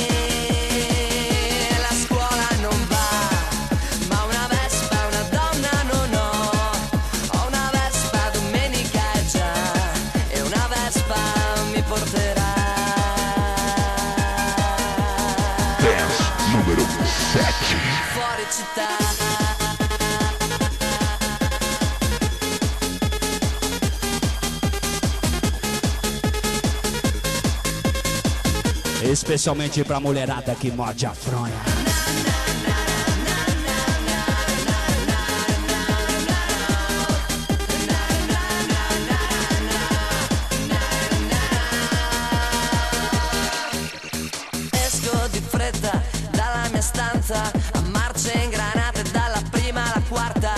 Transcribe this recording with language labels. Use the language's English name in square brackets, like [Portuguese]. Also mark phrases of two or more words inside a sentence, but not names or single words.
[Italian] La scuola non va, ma una Vespa è una donna non ho. Ho una Vespa domenica è già, e una Vespa mi porterà. [Portuguese] Dance número 7. [Italian] Fuori città. [Portuguese] Especialmente pra mulherada que morde a fronha. [Italian] Esco di fretta dalla mia stanza, a marce ingranate dalla prima alla quarta.